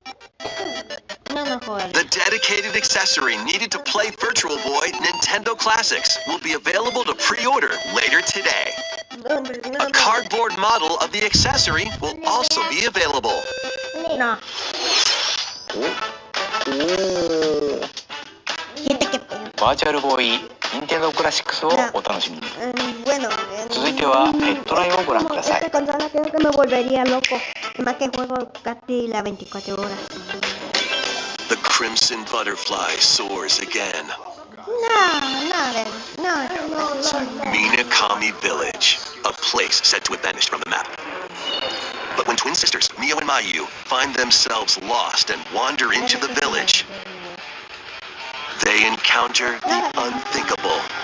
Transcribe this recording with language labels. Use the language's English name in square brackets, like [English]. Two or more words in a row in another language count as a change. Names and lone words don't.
[English] The dedicated accessory needed to play Virtual Boy Nintendo Classics will be available to pre-order later today. A cardboard model of the accessory will also be available. [Japanese] Virtual Boy Nintendo Classics をお楽しみに。続いてはヘッドラインをご覧ください。 [Spanish] Esta consola creo que me volvería loco, más que juego casi las 24 horas. [English] The Crimson Butterfly soars again. No. Minakami Village, a place said to have vanished from the map. But when twin sisters Mio and Mayu find themselves lost and wander into the village, they encounter the unthinkable.